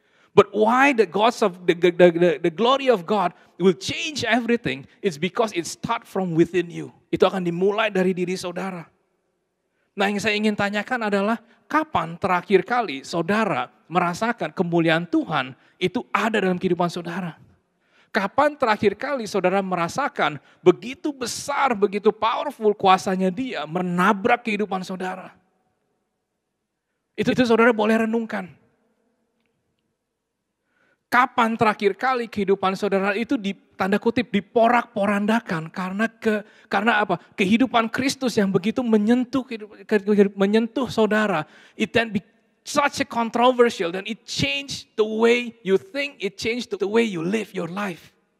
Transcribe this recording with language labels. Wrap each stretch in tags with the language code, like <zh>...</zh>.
<en>But why the glory of God will change everything? It's because it start from within you.</en> <id>Itu akan dimulai dari diri saudara. Nah, yang saya ingin tanyakan adalah kapan terakhir kali saudara merasakan kemuliaan Tuhan itu ada dalam kehidupan saudara? Kapan terakhir kali saudara merasakan begitu besar, begitu powerful kuasanya Dia menabrak kehidupan saudara? Itu saudara boleh renungkan. Kapan terakhir kali kehidupan saudara itu tanda kutip diporak-porandakan karena apa? Kehidupan Kristus yang begitu menyentuh saudara.</id> <en>It can be such a controversial, dan it changed the way you think, it changed the way you live your life.</en>